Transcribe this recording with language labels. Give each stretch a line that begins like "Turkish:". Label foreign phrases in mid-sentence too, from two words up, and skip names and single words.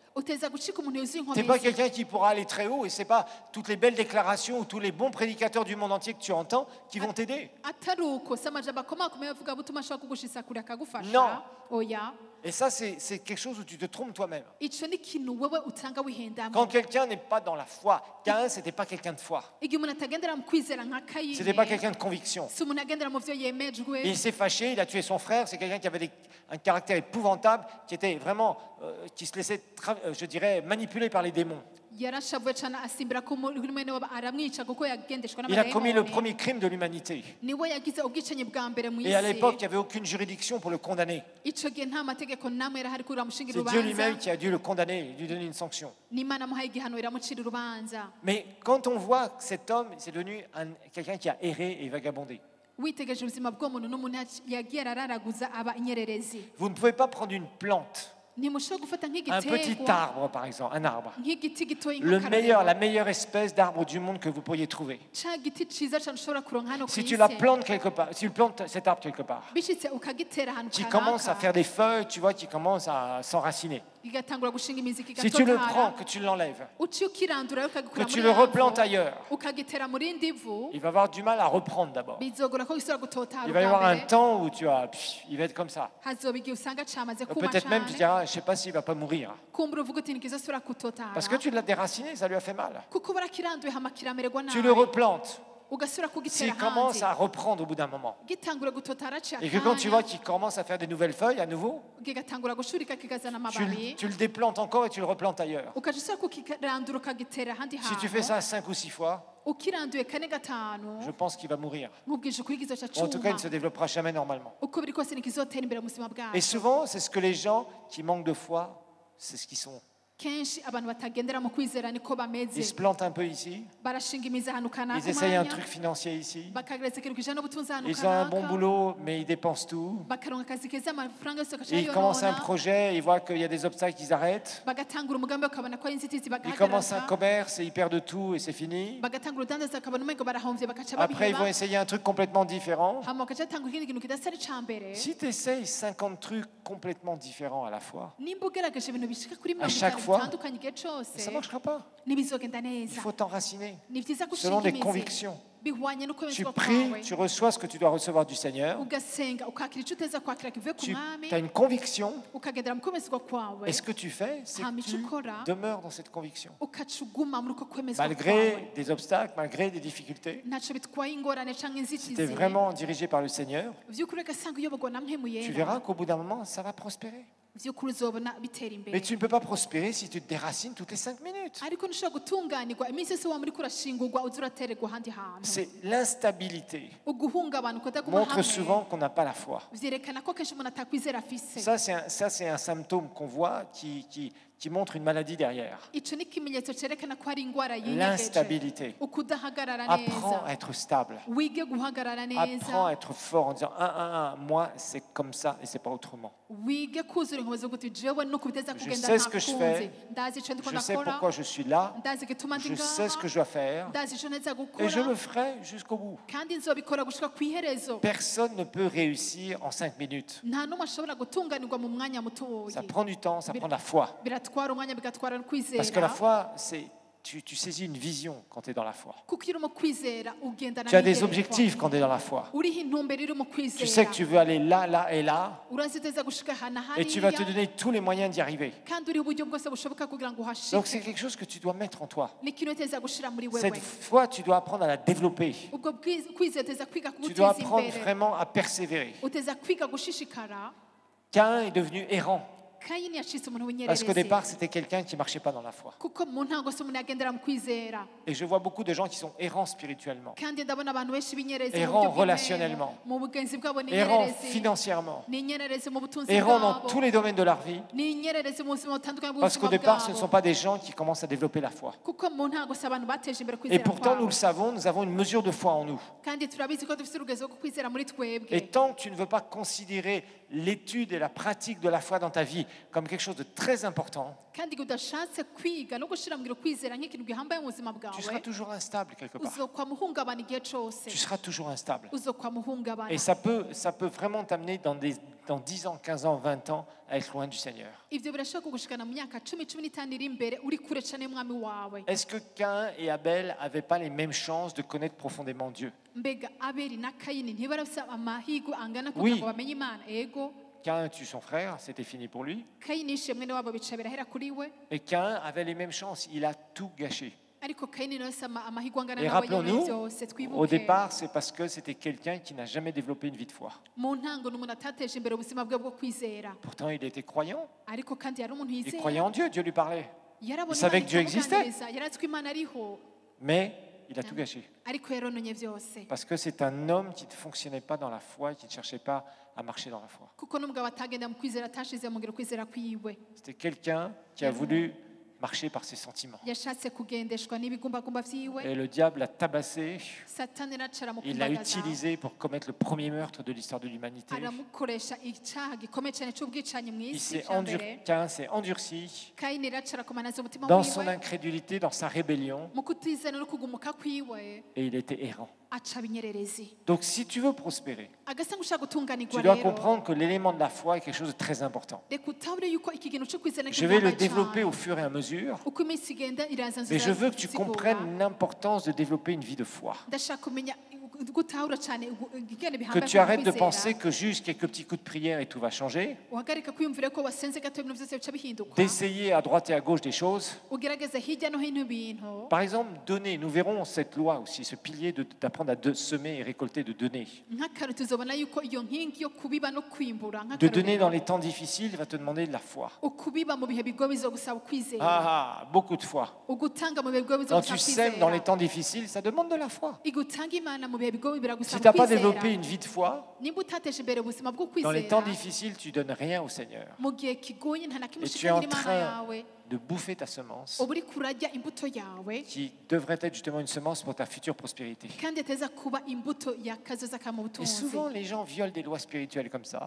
Rundi: uteza gucika umuntu yuzuye
French: Tu n'es pas inkomezi quelqu'un qui pourra aller très haut, et ce n'est pas toutes les belles déclarations ou tous les bons prédicateurs du monde entier que tu entends qui vont t'aider.
Rundi: atari uko si amajambo akomakomeye avuga butuma ashobora kugushitsa kure akagufasha
French: Non. oya Et ça, c'est quelque chose où tu te trompes toi-même.
Rundi: ico ni ikintu wewe utanga wihendamo
French: Quand quelqu'un n'est pas dans la foi, Caïn, ce n'était pas quelqu'un de foi.
Rundi: igihe umuntu atagendera mu kwizera nka
French: Ce n'était pas kayini quelqu'un de conviction.
Rundi: si umuntu agendera mu vyo yemejwe
French: Et il s'est fâché, il a tué son frère. C'est quelqu'un qui avait un caractère épouvantable, qui était vraiment, qui se laissait, je dirais, manipuler par les démons.
Rundi: yarashavuye cane asimbira ko muri mwene wabo aramwica kuko yagendeshwa
French: Il a commis le n'amadayimoni premier crime de l'humanité.
Rundi: niwe yagize ubwicanyi bwa mbere mu
French: Et à isi l'époque, il n'y avait aucune juridiction pour le condamner.
Rundi: ico gihe nta mategeko namwe yarahari kugira amushingira
French: C'est Dieu urubanza lui-même qui a dû le condamner, lui donner une sanction.
Rundi: n'imana amuhaye igihano iramucira urubanza
French: Mais quand on voit que cet homme, c'est devenu quelqu'un qui a erré et vagabondé,
Rundi: witegereje ubuzima bw'umuntu n'umuntu yagiye arararaguza aba inyererezi
French: vous ne pouvez pas prendre une plante,
Rundi: ntimushobora gufata
French: un petit nk'igitegwa arbre par exemple, un arbre,
Rundi: nk'igiti gitoya
French: la nk'akarorero meilleure espèce d'arbre du monde que vous pourriez trouver.
Rundi: ca giti ciza cane ushobora kuronka hano ku
French: Si isi tu la plantes quelque part, si tu plantes cet arbre quelque part,
Rundi: bishitse ukagitera ahantu
French: qui commence à kanaka faire des feuilles, tu vois, qui commence à s'enraciner.
Rundi: igatangura gushinga imizi
French: Si tu le prends, kigatotara que tu l'enlèves,
Rundi: uciye ukirandura
French: que ukagikura tu muri le yavo, replantes ailleurs,
Rundi: ukagitera mu rindi vu
French: il va avoir du mal à reprendre d'abord.
Rundi: bizogora ko gisubira gutotara
French: Il va y avoir ubwa un mbere temps où il va être comme ça.
Rundi: hazoba igihe usanga camaze kuma
French: Peut-être même tu cane diras, je ne sais pas s'il va pas mourir.
Rundi: kumbura uvuga uti ntikizosubira gutotara
French: Parce que tu l'as déraciné, ça lui a fait mal.
Rundi: kuko barakiranduye hama kiramererwa
French: Tu le nabi replantes. ugasubira S'il kugitera commence hanze à reprendre au bout d'un moment,
Rundi: gitangura gutotara ca
French: et que quand tu vois kanya qu'il commence à faire des nouvelles feuilles à nouveau,
Rundi: kigatangura gushurika kikazana
French: tu, amababi tu le déplantes encore et tu le replantes ailleurs.
Rundi: ukaja usubira kukirandura ukagitera ahandi
French: Si tu fais hantu ça 5 ou 6 fois,
Rundi: ukiranduye kane gatanu
French: je pense qu'il va mourir.
Rundi: nkubwije ukuri kizoca
French: Ou en tout cas, il cuma ne se développera jamais normalement.
Rundi: uko biri kose ntikizotera imbere mu buzima
French: Et bwacu souvent, c'est ce que les gens qui manquent de foi, c'est ce qu'ils sont.
Rundi: kenshi abantu batagendera mu kwizera niko bameze
French: Ils se plantent un peu ici,
Rundi: barashinga imizi ahantu kanaka
French: ils essayent un umwanya truc financier ici,
Rundi: bakagereza ikintu kijana n'ubutunzi ahantu
French: ils ont un bon kanaka boulot, mais ils dépensent tout.
Rundi: bakaronka akazi keza amafaranga yose
French: Et ils commencent un bakayonona projet, ils voient qu'il y a des obstacles, ils arrêtent.
Rundi: bagatangura umugambi bakabona ko ari inzitizi
French: Ils commencent un bagahagarara commerce et ils perdent tout et c'est fini.
Rundi: bagatangura urudandaza bakabona umengo barahomvye bakaca
French: Après, ils vont babiheba essayer un truc complètement différent.
Rundi: hama bakaca batangura ikindi kintu kidasa ari ca mbere
French: Si tu essayes 50 trucs complètement différents à la fois,
Rundi: nimba ugerageje ibintu bishika kuri
French: À mirongo chaque itanu fois,
Rundi: bitandukanye igihe cose
French: ça ne marchera pas. ntibizogenda Il neza faut t'enraciner
Rundi: ni vyiza
French: selon gushinga des imizi convictions.
Rundi: bihwanye no
French: Tu kwemezwa pries, kwawe tu reçois ce que tu dois recevoir du Seigneur.
Rundi: ugasenga ukakira ico uteza kwakira kivuye ku
French: Tu mwami as une conviction.
Rundi: ukagendera mu kwemezwa kwawe
French: Et ce que tu fais, c'est hama que ico tu ukora demeures dans cette conviction.
Rundi: ukaca uguma muri uko kwemezwa kwawe
French: Malgré des obstacles, malgré des difficultés.
Rundi: ntaco bitwaye ingorane canke
French: Si inzitizi tu es vraiment dirigé par le Seigneur,
Rundi: vy'ukuri ugasanga uyoborwa na mpemu
French: tu yera verras qu'au bout d'un moment, ça va prospérer.
Rundi: vy'ukuri uzobona bitera
French: Mais imbere tu ne peux pas prospérer si tu te déracines toutes les 5 minutes.
Rundi: ariko ntushobora gutunganirwa iminsi yose waba uriko urashingurwa uza uratererwa ahandi hantu
French: C'est l'instabilité.
Rundi: uguhungabana ukudaguma
French: Montre hamwe souvent qu'on n'a pas la foi.
Rundi: vyerekana ko kenshi umuntu atakwizera afise
French: Ça, c'est un symptôme qu'on voit qui qui montre une maladie derrière.
Rundi: icyo ni ikimenyetso cyerekana ko hari indwara yinyegeje
French: L'instabilité. ukudahagarara Apprends neza à être stable.
Rundi: wige guhagarara
French: Apprends à neza être fort en disant 1, moi c'est comme ça et c'est pas autrement.
Rundi: wige kuzura inkomezi zo guti jewe nuko biteza
French: Je kugenda sais ce que je ntakunze fais.
Rundi: ndazi icyo ndiko
French: Je sais ndakora pourquoi je suis là.
Rundi: ndazi igituma ndi
French: Je sais ce que ngaha je dois faire.
Rundi: ndazi icyo neza
French: Et gukora je le ferai jusqu'au bout.
Rundi: kandi nzobikora gushika ku iherezo
French: Personne ne peut réussir en 5 minutes.
Rundi: nta n'umwe ashobora gutunganirwa mu mwanya mutoya
French: Ça prend du temps, ça prend de la foi.
Rundi: biratwara umwanya bigatwara no
French: Parce que la kwizera foi, tu saisis une vision quand tu es dans la foi.
Rundi: kuko iyo uri mu kwizera ugendana
French: Tu as des n'iyerekwa. objectifs quand tu es dans la foi.
Rundi: uriho intumbero iri mu
French: Tu sais kwizera que tu veux aller là, là et là.
Rundi: uraziteza gushika ahantu
French: Et tu vas te hariya donner tous les moyens d'y arriver.
Rundi: kandi uriho uburyo bwose bushoboka kugira ngo
French: Donc c'est uhashike quelque chose que tu dois mettre en toi.
Rundi: ni ikintu uteza gushira muri wewe
French: Cette foi, tu dois apprendre à la développer.
Rundi: ubwo kwizera uteza kwiga
French: Tu dois kuguteza apprendre imbere vraiment à persévérer.
Rundi: uteza kwiga gushishikara
French: Caïn est devenu errant.
Rundi: kayini yacitse umuntu
French: Parce qu'au w'inyererezi départ, c'était quelqu'un qui ne marchait pas dans la foi.
Rundi: kuko mu ntango se umuntu yagendera mu kwizera
French: Et je vois beaucoup de gens qui sont errants spirituellement,
Rundi: kandi ndabona abantu benshi b'inyererezi mu
French: Errant buryo relationnellement.
Rundi: bw'imwemo, mu bugenzi bwabo ni
French: errants inyererezi financièrement,
Rundi: ni inyererezi mu butunzi
French: errants dans bwabo tous les domaines de leur vie.
Rundi: ni inyererezi mu buzima butandukanye
French: Parce qu'au bw'ubuzima départ, ce ne sont bwabo pas des gens qui commencent à développer la foi.
Rundi: kuko mu ntango se abantu bateje imbere
French: Et kwizera pourtant, nous kwabo le savons, nous avons une mesure de foi en nous.
Rundi: kandi turabizi ko dufite urugezo rwo kwizera muri twebwe
French: Et tant que tu ne veux pas considérer l'étude et la pratique de la foi dans ta vie comme quelque chose de très important,
Rundi: kandi igihe udashatse kwiga no gushyira mu ngiro kwizera nk'ikintu gihambaye mu buzima
French: tu bwawe seras toujours instable quelque part.
Rundi: uzokwama uhungabana igihe cyose
French: Tu seras toujours instable.
Rundi: uzokwama uhungabana
French: Et ça peut vraiment t'amener dans 10 ans, 15 ans, 20 ans à être loin du Seigneur.
Rundi: ibyo birashobora kugushikana mu myaka 10-15 iri imbere uri kure cyane y'umwami wawe
French: Est-ce que Caïn et Abel n'avaient pas les mêmes chances de connaître profondément Dieu?
Rundi: mbega abeli na kayini ntibarafite amahirwe angana
French: Oui.
Rundi: kugira ngo bamenye imana ego
French: Caïn tue son frère, c'était fini pour lui.
Rundi: kayini yishe mwene wabo bica birahera kuri we
French: Et Caïn avait les mêmes chances, il a tout gâché.
Rundi: ariko kayini nawe se amahirwe angana
French: Et
Rundi: nawe yemeye
French: rappelons-nous, byose au twibuke départ, c'est parce que c'était quelqu'un qui n'a jamais développé une vie de foi.
Rundi: mu ntango ni umuntu atateje imbere ubuzima bwe bwo kwizera
French: Pourtant, il était croyant.
Rundi: ariko kandi yari umuntu
French: Il yizera croyait en Dieu, Dieu lui parlait. yarabona Il savait Imana que Dieu existait.
Rundi: ikamuganiriza, yari azi ko imana ariho
French: Mais il a tout gâché.
Rundi: ariko yarononye byose
French: Parce que c'est un homme qui ne fonctionnait pas dans la foi et qui ne cherchait pas à marcher dans la foi.
Rundi: kuko n'umugabo atagenda mu kwizera atashize mu ngiro kwizera kwiwe
French: C'était quelqu'un qui a voulu marcher par ses sentiments.
Rundi: yashatse kugendeshwa n'ibigumbagumba vyiwe
French: Et le diable l'a tabassé,
Rundi: satani aracara mu
French: il l'a kumbagaza utilisé pour commettre le premier meurtre de l'histoire de l'humanité.
Rundi: aramukoresha icyaha gikomeye cyane cy'ubwicanyi mu
French: Il isi s'est
Rundi: cya mbere
French: Caïn s'est endurci
Rundi: kayini aracara kumanaza umutima
French: dans son wiwe incrédulité, dans sa rébellion,
Rundi: mu kutizana no kugumuka kwiwe
French: et il était errant.
Rundi: aca ibinyererezi
French: Donc si tu veux prospérer,
Rundi: agasa ngushaka gutunganirwa
French: tu dois rero comprendre que l'élément de la foi est quelque chose de très important.
Rundi: reka utabure yuko iki kintu cyo kwizera
French: Je vais le gihambaye développer cyane. au fur et à mesure,
Rundi: uko iminsi igenda irazanzura
French: mais je veux que tu zisigura. comprennes l'importance de développer une vie de foi.
Rundi: ndashaka kumenya gutahura cyane igenda
French: Que bihambaye tu arrêtes de kwizera. penser que juste quelques petits coups de prière et tout va changer,
Rundi: uhagarika kwiyumvira ko wasenze gato ibintu byose bica bihinduka
French: d'essayer à droite et à gauche des choses.
Rundi: ugerageza hirya no hino ibintu
French: Par exemple, donner, nous verrons cette loi aussi, ce pilier d'apprendre à semer et récolter, de donner.
Rundi: nk'akararo tuzobona yuko iyo nkingi yo kubiba no kwimbura
French: De donner dans nk'akarorero les temps difficiles va te demander de la foi.
Rundi: ukubiba mu bihe bigoye bizogusaba ukwizera
French: Beaucoup de foi.
Rundi: ugutanga mu bihe bigoye
French: Quand bizogusaba tu sèmes dans les kwizera temps difficiles, ça demande de la foi.
Rundi: igutanga imana mu bihe bigoye
French: Si biragusaba tu n'as pas kwizera développé une vie de foi,
Rundi: nimba utateje imbere ubuzima bwo
French: dans les temps kwizera difficiles, tu donnes rien au Seigneur.
Rundi: mu gihe kigoye nta na kimwe
French: Et tu es en
Rundi: ushikanira imana
French: train yawe de bouffer ta semence,
Rundi: uba uri kurarya imbuto yawe
French: qui devrait être justement une semence pour ta future prospérité.
Rundi: kandi yateza kuba imbuto yakazoza ka mu
French: Et butunzi souvent, les gens violent des lois spirituelles comme ça,